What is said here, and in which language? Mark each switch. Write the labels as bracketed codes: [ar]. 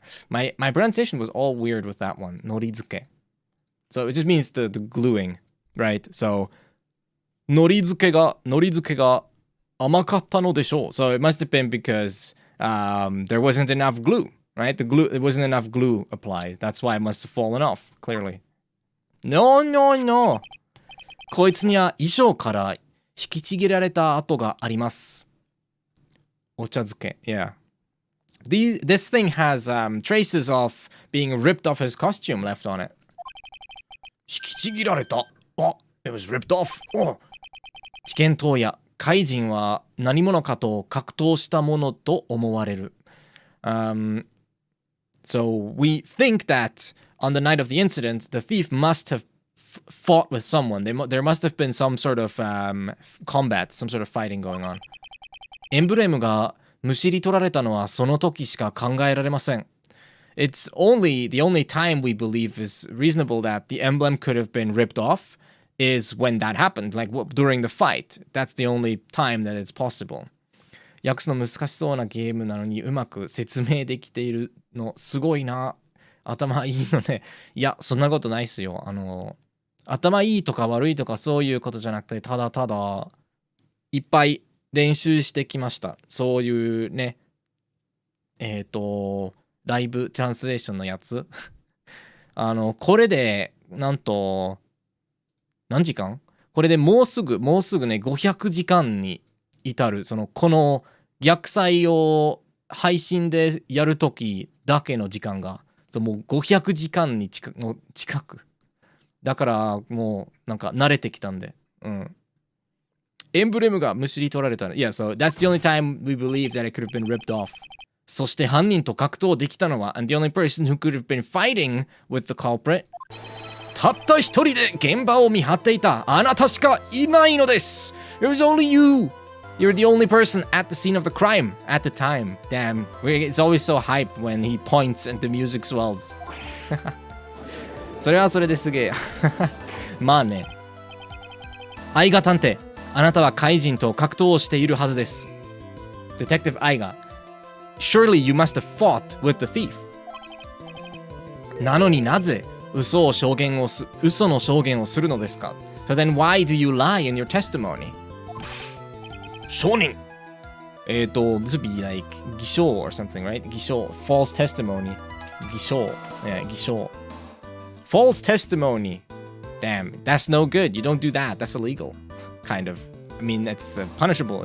[en] My pronunciation was all weird with that one. Noritsuke. So it just means the gluing, right? [ja] So のり付けが甘かったのでしょう. [en] So it must have been because there wasn't enough glue, right? It wasn't enough glue applied. That's why it must have fallen off, clearly. No. [ja] こいつには衣装から引きちぎられた跡があります。お茶漬け, yeah. [en] This thing has traces of being ripped off his costume left on it. [ja] 引きちぎられた. [en] Oh, it was ripped off. Oh. [ja] 事件当夜、怪人は何者かと格闘したものと思われる。 [en] So we think that on the night of the incident, the thief must have fought with someone. There must have been some sort of combat, some sort of fighting going on. エンブレムがむしり取られたのはその時しか考えられません。 It's the only time we believe is reasonable that the emblem could have been ripped off is when that happened, like during the fight. That's the only time that it's possible. [ja] 訳すの難しそうなゲームなのにうまく説明できているのすごいな。頭いいのね。いや、そんなことないっすよ。頭いいとか悪いとかそういうことじゃなくて、ただただいっぱい練習してきました。そういうね、ライブトランスレーションのやつ。これで、なんと、何時間？これでもうすぐね、500時間に至る、この逆祭を配信でやるときだけの時間が、もう500時間に近く。だから、もう、なんか慣れてきたんで。うん。エンブレムがむしり取られたの。 [en] Yeah, so that's the only time we believe that it could have been ripped off. [ja] そして犯人と格闘できたのは [en] and the only person who could have been fighting with the culprit [ja] たった一人で現場を見張っていたあなたしかいないのです [en] It was only you You're the only person at the scene of the crime at the time Damn, it's always so hype when he points and the music swells [ja] それはそれですげえまあね愛が探偵あなたは怪人と格闘をしているはずです [en] Detective [ja] 愛が [en] Surely you must have fought with the thief. [ja] なのになぜ嘘の証言をするのですか? [en] So then why do you lie in your testimony? [ja] 証人 [en] This would be like 偽証 or something, right? 偽証 false testimony. 偽証 yeah, 偽証 false testimony. Damn, that's no good. You don't do that. That's illegal. Kind of. I mean, it's punishable.